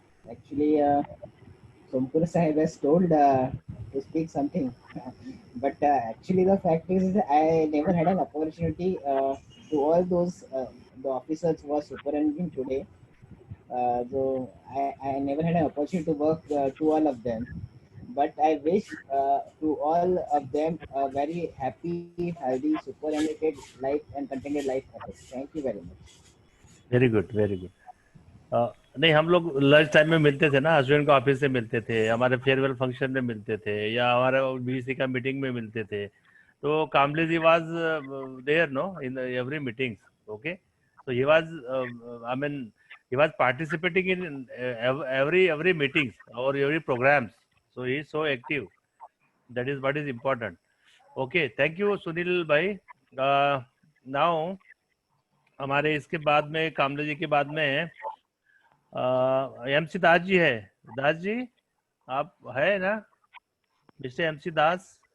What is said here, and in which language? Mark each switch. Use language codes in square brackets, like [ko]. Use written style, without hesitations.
[en] Actually, Sompur Sahib has told to speak something, but actually the fact is I never had an opportunity to all those the officers who are superintending today. So I never had an opportunity to work to all of them. But I wish to all of them a very happy, healthy, superannuated life and contented life ahead. Thank you very much. Very good, very good. [hi] नहीं, हम लोग lunch time में मिलते थे ना, husband का office से मिलते थे, हमारे फेयरवेल फंक्शन में मिलते थे, या हमारे बीसी का मीटिंग में मिलते थे. [en] तो Kamle ji was there no in every meetings. Okay, so he was I mean he was participating in every meetings or every programs, so he is so active. That is what is important. Okay, thank you Sunil bhai. [hi] Now हमारे इसके बाद में, कामले जी के बाद में MC Das ji है. दास जी आप है ना? मिस्टर एमसी दास.